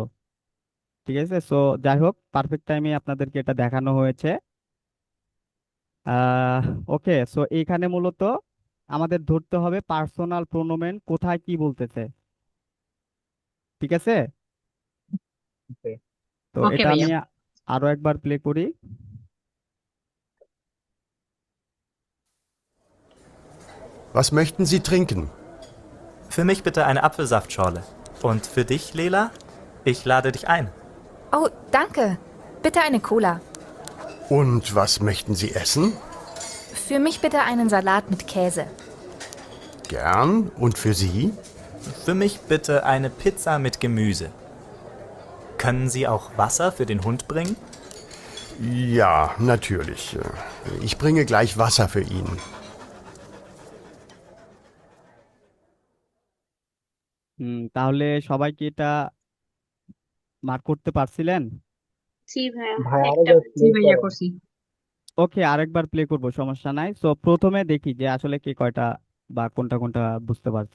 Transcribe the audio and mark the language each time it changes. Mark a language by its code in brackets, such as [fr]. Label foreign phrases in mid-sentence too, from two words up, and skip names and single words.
[bn] ঠিক আছে, সো যাই হোক, [en] perfect time [bn] আপনাদেরকে এটা দেখানো হয়েছে। ওকে, সো এইখানে মূলত আমাদের ধরতে হবে [de] Personal Pronomen [bn] কোথায় কি বলতেছে। ঠিক আছে, ওকে। তো ওকে এটা আমি ভাইয়া। আরো একবার প্লে করি। [de] Was möchten Sie trinken? Für mich bitte eine Apfelsaftschorle. Und für dich, Lela? Ich lade dich ein. Oh, danke. Bitte eine Cola. Und was möchten Sie essen? Für mich bitte einen Salat mit Käse. Gern. Und für Sie? Für mich bitte eine Pizza mit Gemüse. Können Sie auch Wasser für den Hund bringen? Ja, natürlich. Ich bringe gleich Wasser für ihn. [bn] তাহলে সবাই কি এটা মার্ক করতে পারছিলেন? জি ভাইয়া। ভাই একটা আরেকবার জি প্লে ভাইয়া করেন। করছি। ওকে, আরেকবার প্লে করব, সমস্যা নাই। সো প্রথমে দেখি যে আসলে কে কয়টা বা কোনটা কোনটা বুঝতে পারছেন।